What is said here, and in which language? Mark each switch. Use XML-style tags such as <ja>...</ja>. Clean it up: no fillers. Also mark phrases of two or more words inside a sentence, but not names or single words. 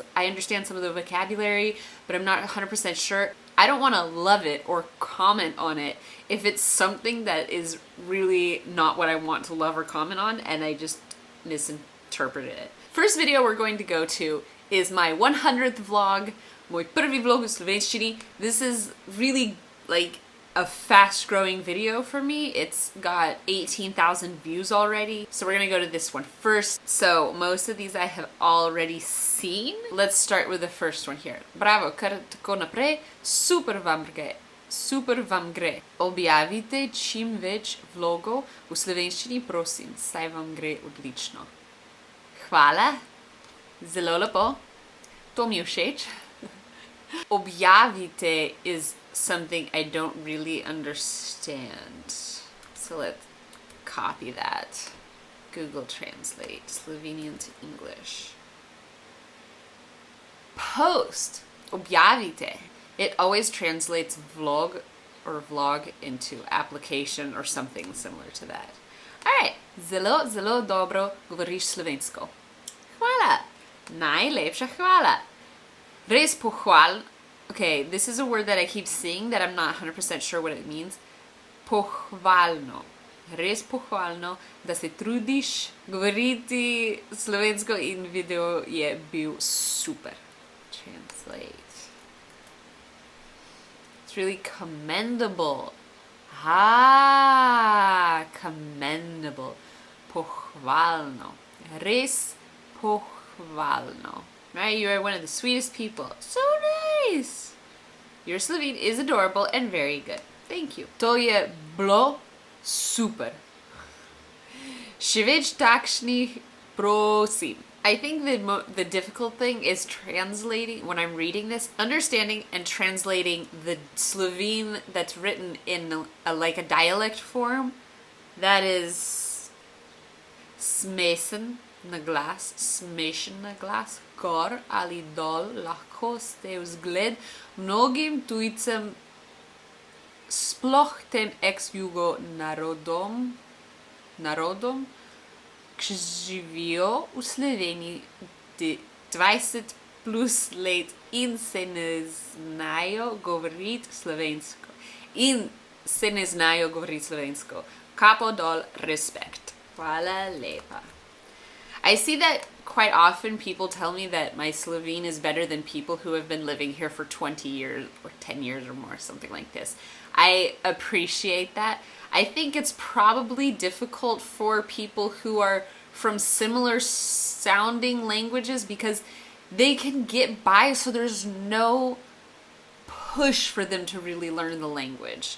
<en>I understand some of the vocabulary, but I'm not 100% sure. I don't want to love it or comment on it if it's something that is really not what I want to love or comment on and I just misinterpreted it. First video we're going to go to is my 100th vlog,</en> <sl>mój prvi vlog v sloveniščini.</sl> <en>This is really like a fast-growing video for me. It's got 18,000 views already. So we're gonna go to this one first. So most of these I have already seen. Let's start with the first one here.</en> <sl>Bravo, kar tako naprej. Super vam gre. Super vam gre. Objavite čim več vlogov v slovenščini, prosim, saj vam gre odlično. Hvala. Zelo lepo. To mi je všeč.</sl> <en>Objavite is something I don't really understand. So let's copy that. Google Translate Slovenian to English. Post. Objavite. It always translates vlog or vlog into application or something similar to that. Alright.</en> <sl>Zelo, zelo dobro govoriš slovensko. Hvala. Najlepša hvala. Res pohval.</sl> <en>Okay, this is a word that I keep seeing that I'm not 100% sure what it means.</en> <sl>Pohvalno. Res pohvalno, da se trudiš govoriti slovensko in video je bil super.</sl> <en>Translate. It's really commendable. Ah, commendable.</en> <sl>Pohvalno. Res pohvalno.</sl> <en>Right? You are one of the sweetest people. So nice! Your Slovene is adorable and very good. Thank you.</en> <sl>To je bilo super. Še več takšnih, prosim.</sl> <en>I think the difficult thing is translating, when I'm reading this, understanding and translating the Slovene that's written in like a dialect form.</en> <sl>That is smesen na glas, smešen na glas, gor ali dol, lahko ste vzgled mnogim tujcem, sploh tem ex-jugo narodom, ki živijo v Sloveniji 20 plus let in se ne znajo govoriti slovensko. Kapo dol, respekt. Hvala lepa.</sl> <en>I see that quite often people tell me that my Slovene is better than people who have been living here for 20 years or 10 years or more, something like this. I appreciate that. I think it's probably difficult for people who are from similar sounding languages because they can get by, so there's no push for them to really learn the language.</en>